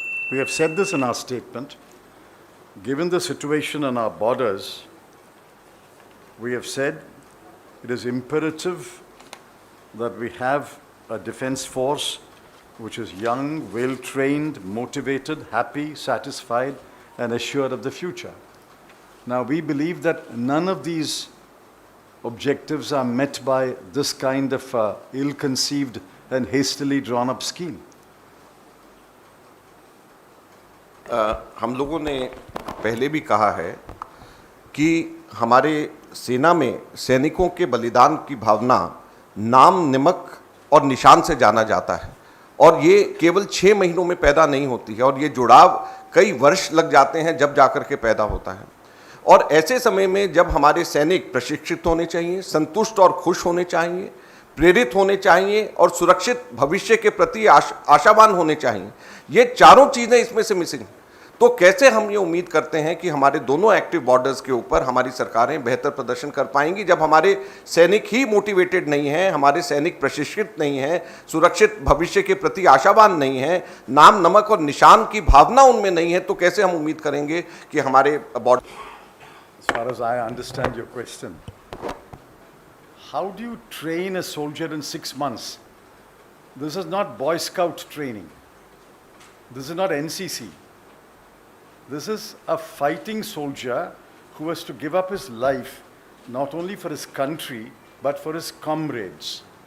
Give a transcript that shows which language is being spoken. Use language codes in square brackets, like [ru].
[en] We have said this in our statement. Given the situation on our borders, we have said it is imperative that we have a defense force which is young, well-trained, motivated, happy, satisfied, and assured of the future. Now, we believe that none of these objectives are met by this kind of ill-conceived and hastily drawn-up scheme. [hi] हम लोगों ने पहले भी कहा है कि हमारे सेना में सैनिकों के बलिदान की भावना नाम, निमक और निशान से जाना जाता है और ये केवल 6 महीनों में पैदा नहीं होती है और ये जुड़ाव कई वर्ष लग जाते हैं जब जाकर के पैदा होता है। और ऐसे समय में जब हमारे सैनिक प्रशिक्षित होने चाहिए, संतुष्ट और खुश होने चाहिए, प्रेरित होने चाहिए और सुरक्षित भविष्य के प्रति आशावान होने चाहिए, ये चारों चीज़ें इसमें से मिसिंग। तो कैसे हम ये उम्मीद करते हैं कि हमारे दोनों एक्टिव बॉर्डर्स के ऊपर हमारी सरकारें बेहतर प्रदर्शन कर पाएंगी जब हमारे सैनिक ही मोटिवेटेड नहीं हैं, हमारे सैनिक प्रशिक्षित नहीं हैं, सुरक्षित भविष्य के प्रति आशावान नहीं हैं, नाम, नमक और निशान की भावना उनमें नहीं है, तो कैसे हम उम्मीद करेंगे कि हमारे border. [en] As far as I understand your question, how do you train a soldier in 6 months? This is not Boy Scout training. This is not NCC. This is a fighting soldier who has to give up his life not only for his country but for his comrades.